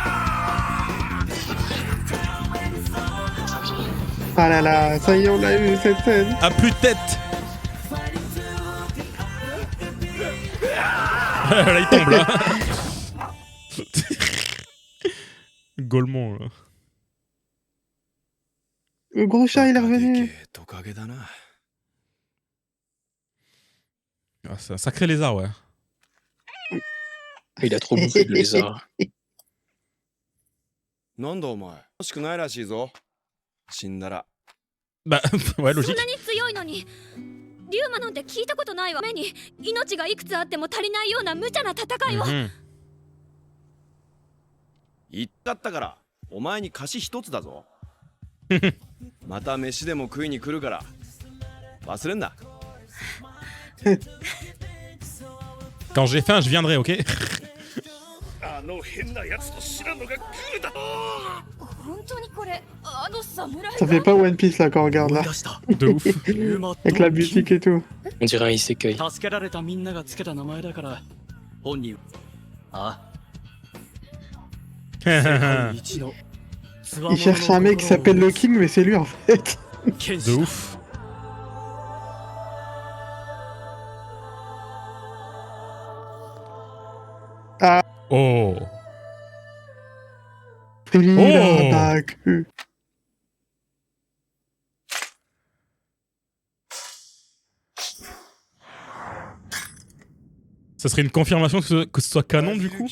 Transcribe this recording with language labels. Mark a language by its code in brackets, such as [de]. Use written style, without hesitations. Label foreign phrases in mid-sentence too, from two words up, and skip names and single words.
[fr] Ah là là, ça y est, on l'a eu cette scène. À plus de tête! Là il tombe là. Golemont là. Le gros chat, il est revenu. [ja] トカゲだな。 [fr] Ah, c'est un sacré lézard ouais. Il a trop bouffé de lézard. [ja] なんだお前。欲しくないらしいぞ。死んだら。 [fr] Bah ouais [ja] そ [fr] logique. [ja] んなに強いのに。リュウマなんて聞いたことないわ。目に命がいくつあっても足りないような無茶な戦いを。 Mhm. 言ったったから、お前に貸し一つだぞ。また飯でも食いに来るから。忘れんな。 [fr] Quand j'ai faim, je viendrai, ok? [ja] あの変なやつと白野が来るだ。本当にこれ、あの侍 [fr] Ça fait pas One Piece, là, quand on regarde, [ja] 思 [fr] là. [ja] い出した [fr] De ouf. [ja] ユーマ [fr] Avec la musique et tout. On dirait un isekai. [ja] 助けられたみんながつけた名前だから本人あ世界一のつわも [fr] Il [ja] のの [fr] cherche un mec qui s'appelle le King, mais c'est lui, en fait. [ja] 剣 [fr] De [ja] 士だ [fr] ouf. Ah. Oh. Thriller. Ça serait une confirmation que ce soit canon du coup?